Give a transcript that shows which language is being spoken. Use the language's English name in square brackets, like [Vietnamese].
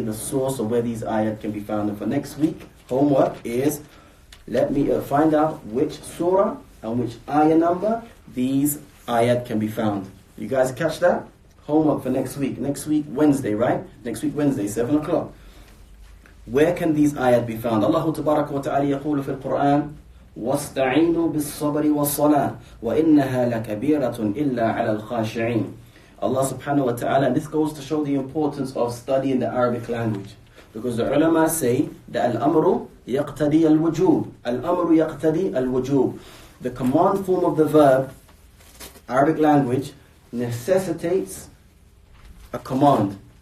[English] the source of where these ayat can be found. And for next week, homework is, let me find out which surah and which ayah number these ayat can be found. You guys catch that? Homework for next week. Next week, Wednesday, right? Next week, Wednesday, 7 o'clock. Where can these ayat be found? [Arabic] Allah Tabaraka wa Ta'ala يقول في القرآن وَاسْتَعِينُوا بِالصَّبْرِ وَالصَّلَاةِ وَإِنَّهَا لَكَبِيرَةٌ إِلَّا عَلَى الْخَاشِعِينَ. [English] Allah subhanahu wa ta'ala, and this goes to show the importance of studying the Arabic language. Because the ulama say that [Arabic] al-amru yaqtadi al-wujub. Al-amru yaqtadi al-wujub. [English] The command form of the verb, Arabic language, necessitates a command.